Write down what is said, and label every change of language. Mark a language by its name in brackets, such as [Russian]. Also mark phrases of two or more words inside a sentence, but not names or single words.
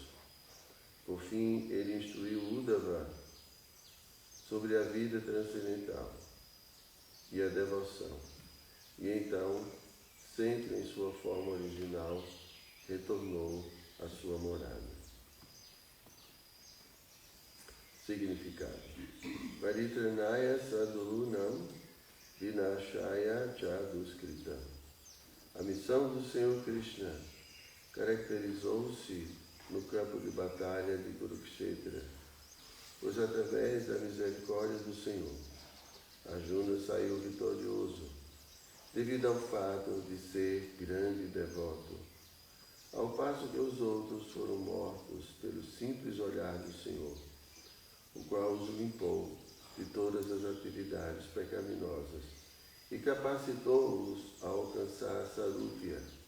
[Portuguese] Por fim, ele instruiu Uddhava sobre a vida transcendental e a devoção. E então, sempre em sua forma original, retornou à sua morada. Significado. [Sanskrit] Paritranaya sadhunam vinashaya cha duskritam. [Portuguese] A missão do Senhor Krishna caracterizou-se no campo de batalha de Kurukshetra, pois através da misericórdia do Senhor, Arjuna saiu vitorioso, devido ao fato de ser grande devoto, ao passo que os outros foram mortos pelo simples olhar do Senhor, o qual os limpou de todas as atividades pecaminosas e capacitou-os a alcançar a Sarupya.